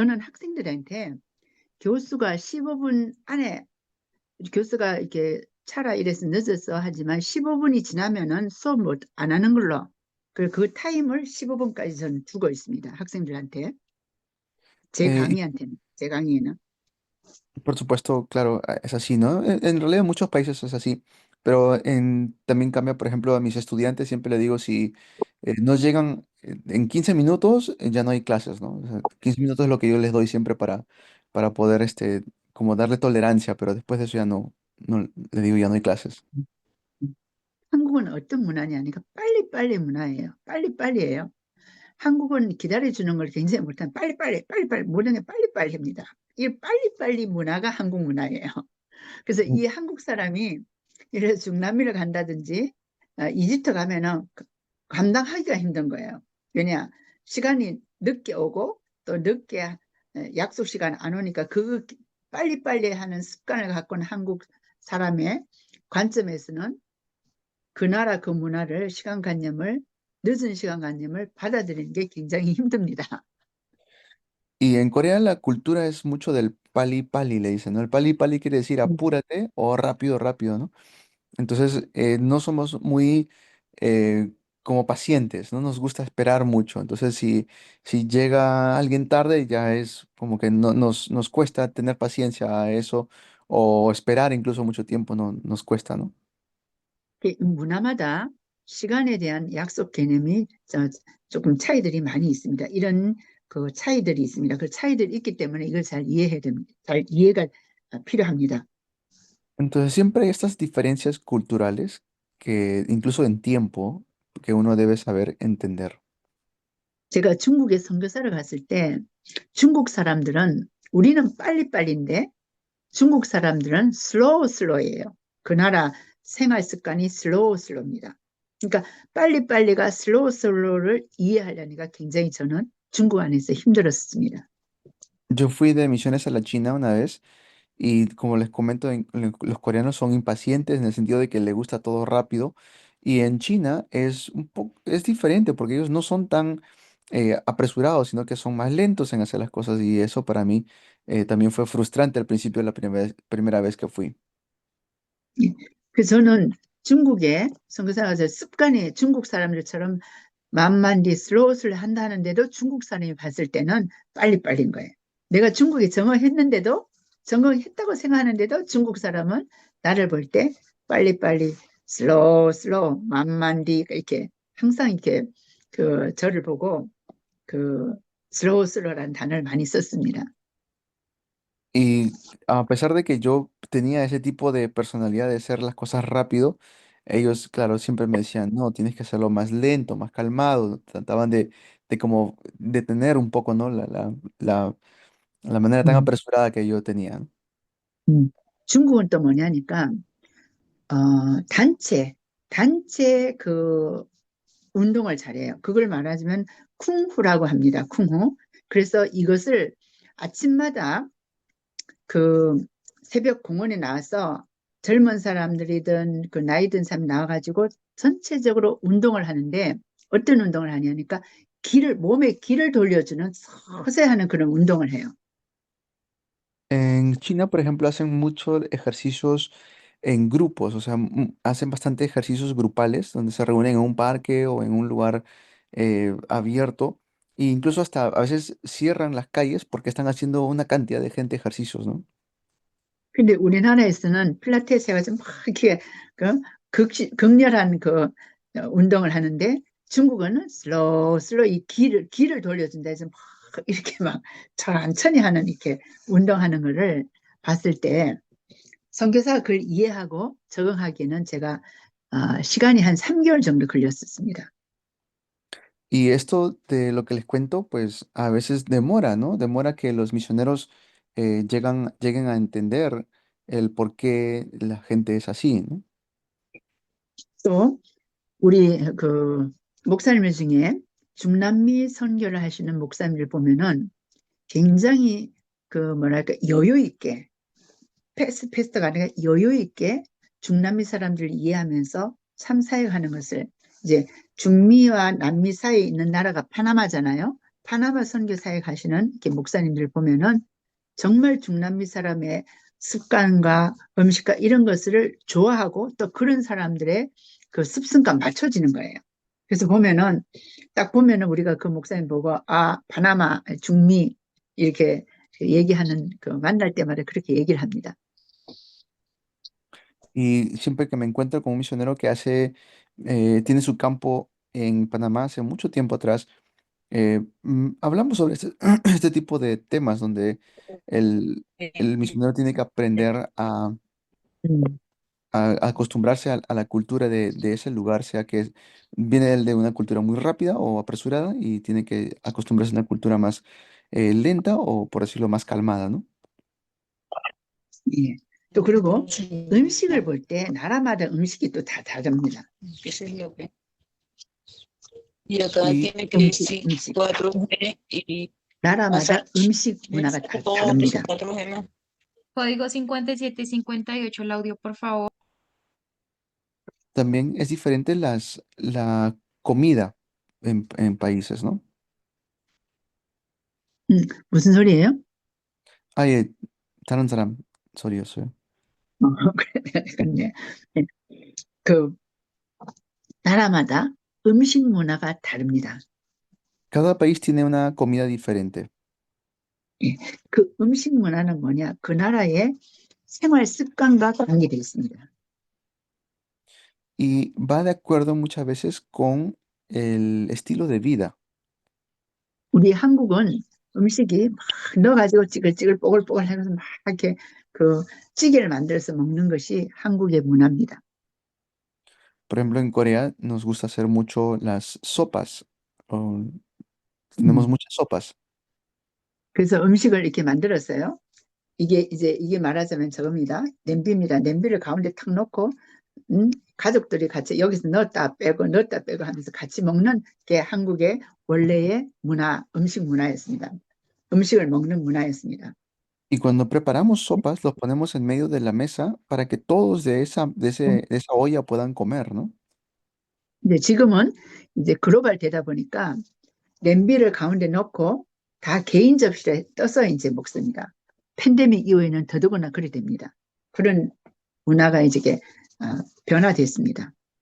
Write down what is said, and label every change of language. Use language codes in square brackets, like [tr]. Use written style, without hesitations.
[ko] 저는 학생들한테 교수가 15분 안에 교수가 이렇게 차라 이래서 늦었어 하지만 15분이 지나면은 수업 안 하는 걸로 그 타임을 15분까지 저는 두고 있습니다. 학생들한테 Eh, 제 강의에는 [es] Por supuesto, claro, es así, ¿no? En realidad en muchos países es así, pero también cambia, por ejemplo, a mis estudiantes siempre le digo, si no llegan en 15 minutos, ya no hay clases, ¿no? O sea, 15 minutos es lo que yo les doy siempre para poder, como darle tolerancia, pero después de eso ya no, le digo, ya no hay clases. [ko] 한국은 어떤 문화냐니까 빨리빨리 문화예요. 빨리빨리예요. 한국은 기다려주는 걸 굉장히 못한 빨리빨리 모든 게 빨리빨리 합니다. 이 빨리빨리 문화가 한국 문화예요. 그래서 이 한국 사람이 예를 들어 중남미를 간다든지 이집트 가면은 감당하기가 힘든 거예요. 왜냐 시간이 늦게 오고 또 늦게 약속 시간 안 오니까 그 빨리빨리 하는 습관을 갖고 있는 한국 사람의 관점에서는 그 나라 그 문화를 시간관념을 늦은 시간관념을 받아들이는 게 굉장히 힘듭니다. [es] Y en Corea la cultura es mucho del pali pali, le dicen, ¿no? El pali pali quiere decir apúrate o rápido, rápido, ¿no? Entonces, no somos muy como pacientes, no nos gusta esperar mucho. Entonces, si llega alguien tarde, ya es como que no, nos cuesta tener paciencia a eso o esperar incluso mucho tiempo, no, nos cuesta, ¿no? [ko] 문화마다 시간에 대한 약속 개념이 조금 차이들이 많이 있습니다. 이런 그 차이들이 있습니다. 그 차이들이 있기 때문에 이걸 잘 이해해야 됩니다. 잘 이해가 필요합니다. [es] Entonces, siempre hay estas diferencias culturales que incluso en tiempo que uno debe saber entender. [ko] 제가 중국에 선교사를 갔을 때 중국 사람들은 우리는 빨리빨리인데 중국 사람들은 슬로우예요. 그 나라 생활 습관이 슬로우입니다. 그러니까 빨리빨리가 슬로우를 이해하려니까 굉장히 저는 중국 안에서 힘들었습니다. [es] Yo fui de misiones a la China una vez. Y como les comento, los coreanos son impacientes en el sentido de que les gusta todo rápido. Y en China es es diferente porque ellos no son tan apresurados, sino que son más lentos en hacer las cosas. Y eso para mí también fue frustrante al principio de la primera vez que fui. [ko] 그래서 저는 중국에 선교사 가서 습관이 중국 사람들처럼 만만디 슬로우를 한다는데도 중국 사람이 봤을 때는 빨리빨리인 거예요. 내가 중국에 정어했는데도 정어했다고 생각하는데도 중국 사람은 나를 볼 때 빨리빨리 슬로우 만만디 이렇게 항상 이렇게 그 저를 보고 그 슬로우라는 단어를 많이 썼습니다. [es] Y a pesar de que yo tenía ese tipo de personalidad de hacer las cosas rápido, ellos, claro, siempre me decían, no, tienes que hacerlo más lento, más calmado. Trataban de como detener un poco, ¿no? La manera tan 음, apresurada que yo tenía. ¿No? [ko] 중국은 또 뭐냐니까 단체 그 운동을 잘해요. 그걸 말하자면 쿵후라고 합니다. 쿵후. 그래서 이것을 아침마다 그 새벽 공원에 나와서 젊은 사람들이든 그 나이 든 사람이 나와가지고 전체적으로 운동을 하는데 어떤 운동을 하냐니까 몸에 기를 돌려주는 서서히 하는 그런 운동을 해요. [es] En China, por ejemplo, hacen muchos ejercicios en grupos, o sea, hacen bastante ejercicios grupales donde se reúnen en un parque o en un lugar abierto e incluso hasta a veces cierran las calles porque están haciendo una cantidad de gente ejercicios, ¿no? [ko] 근데 우리나라에서는 필라테스 해가지고 막 이렇게 극렬한 그 운동을 하는데 중국어는 슬로우 이 기를 돌려준다 해서 막 이렇게 막 천천히 하는 이렇게 운동하는 거를 봤을 때 선교사가 그걸 이해하고 적응하기에는 제가 시간이 한 3개월 정도 걸렸었습니다. [es] Y esto de lo que les cuento, pues a veces demora, ¿no? Demora que los misioneros lleguen a entender el por qué la gente es así, ¿no? [ko] 또 우리 그 목사님들 중에 중남미 선교를 하시는 목사님들 보면은 굉장히 그 뭐랄까 여유 있게 패스트가 아니라 여유 있게 중남미 사람들을 이해하면서 참 사역하는 것을 이제 중미와 남미 사이에 있는 나라가 파나마잖아요. 파나마 선교 사역하시는 이렇게 목사님들 보면은 정말 중남미 사람의 습관과 음식과 이런 것을 좋아하고 또 그런 사람들의 그 습성과 맞춰지는 거예요. 그래서 보면은 딱 보면은 우리가 그 목사님 보고 아 파나마 중미 이렇게 얘기하는 그 만날 때마다 그렇게 얘기를 합니다. [es] Y siempre que me encuentro con un misionero que tiene su campo en Panamá hace mucho tiempo atrás, hablamos sobre este tipo de temas donde el, el misionero tiene que aprender 음, a acostumbrarse a la cultura de ese lugar, sea que viene él de una cultura muy rápida o apresurada y tiene que acostumbrarse a una cultura más lenta o, por decirlo, más calmada, ¿no? [ko] 예. 또 그리고 음식을 볼 때 나라마다 음식이 또 다 다릅니다. [es] Eso es lo que. Y acá Y tiene que [ko] 음식, 음식. [es] 4G y [ko] 나라마다 [es] pasar [ko] 음식 문화가 다 [es] todo [ko] 다릅니다. [es] 4G más. Código 5758, el audio, por favor. también es diferente la comida en países, ¿no? [ko] 무슨 소리예요? 아예 다른 사람 소리였어요. 그렇네. 그 나라마다 음식 문화가 다릅니다. [es] Cada país tiene una comida diferente. [ko] 그 음식 문화는 뭐냐? 그 나라의 생활 습관과 관계되어 있습니다. [es] Y va de acuerdo muchas veces con el estilo de vida. [ko] 우리 한국은 음식이 막 넣어가지고 찌글찌글 뽀글뽀글 하면서 막 이렇게 그 찌개를 만들어서 먹는 것이 한국의 문화입니다. [es] Por ejemplo, en Corea nos gusta hacer mucho las sopas. Tenemos muchas sopas. [ko] 그래서 음식을 이렇게 만들었어요. 이게 말하자면 저겁니다. 냄비입니다. 냄비를 가운데 탁 놓고 가족들이 같이 여기서 넣었다 빼고 하면서 같이 먹는 게 한국의 원래의 문화, 음식 문화였습니다. 음식을 먹는 문화였습니다. [es] Y cuando preparamos sopas, los ponemos en medio de la mesa para que todos de esa olla puedan comer, ¿no? [ko] 근데 지금은 이제 글로벌 되다 보니까 냄비를 가운데 넣고 다 개인 접시에 떠서 이제 먹습니다. 팬데믹 이후에는 더더구나 그리 됩니다. 그런 문화가 이제 변화됐습니다.